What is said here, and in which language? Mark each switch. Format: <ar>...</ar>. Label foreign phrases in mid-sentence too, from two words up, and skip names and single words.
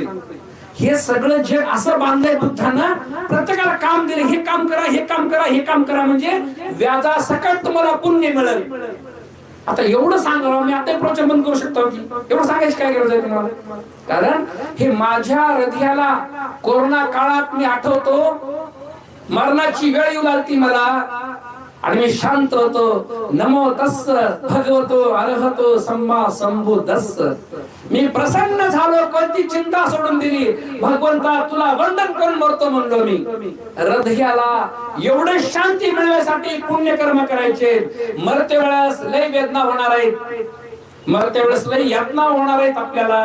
<mr>हे सगळं जग असं बांधलंय बुद्धानं, प्रत्येकाला काम दिले, हे काम करा, हे काम करा, हे काम करा, म्हणजे व्याजासकट तुम्हाला पुण्य मिळेल. आता एवढं सांगावं मी आता प्रवचन बंद करू शकतो की एवढं सांगायची काय गरज आहे तुम्हाला? कारण हे माझ्या हृदयाला कोरोना काळात मी आठवतो, मरणाची वेळ येऊ लागली मला आणि मी शांत होतो.</mr> <pi>नमो तस्स भगवतो अरहतो सम्मा संबुद्धस्स.</pi> <mr>मी प्रसन्न झालो, कोणती चिंता सोडून दिली. भगवंता तुला वंदन करून मरतो म्हणलो मी. हृदयाला एवढे शांती मिळवण्यासाठी पुण्यकर्म करायचे. मरते वेळेस लय वेदना होणार आहेत, मरते वेळेस लय यातना होणार आहेत आपल्याला.</mr>